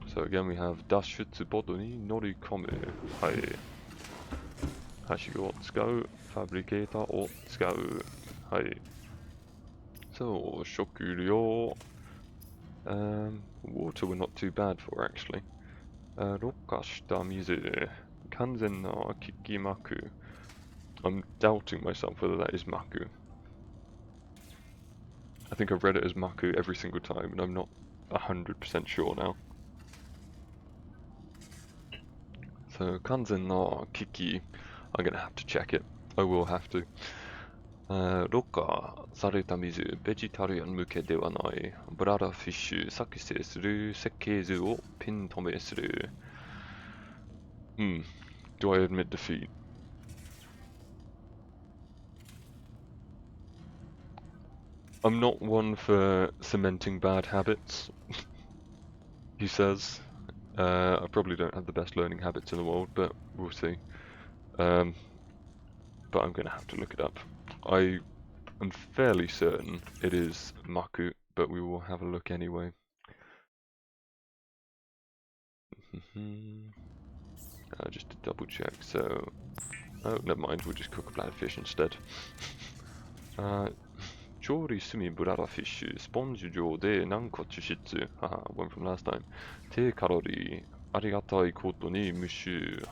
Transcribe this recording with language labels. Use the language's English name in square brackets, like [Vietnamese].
[English] So again we have [Japanese] 脱出ボートに乗り込む。はい。はしごを使う。ファブリケーターを使う。はい。そう、食料。 [English] Water we're not too bad for actually. [Japanese] ろ過した水。完全なキキマク。 [English] I'm doubting myself whether that is Maku. I think I've read it as Maku every single time and I'm not 100% sure now. [Japanese] So, 完全なキキ. [English] I'm gonna have to check it. I will have to. [Japanese] ろ過された水、ベジタリアン向けではない。ブラダフィッシュ、作成する設計図をピン止めする。 [English] Do I admit defeat? I'm not one for cementing bad habits, he says. I probably don't have the best learning habits in the world, but we'll see. But I'm going to have to look it up. I am fairly certain it is Maku, but we will have a look anyway. Just to double check, so... Oh, never mind, we'll just cook a bladder fish instead. [Japanese] 調理済みブラダフィッシュ、スポンジ状で軟骨質、 [English] one from last time。 [Japanese] 低カロリー、ありがたいことに無臭。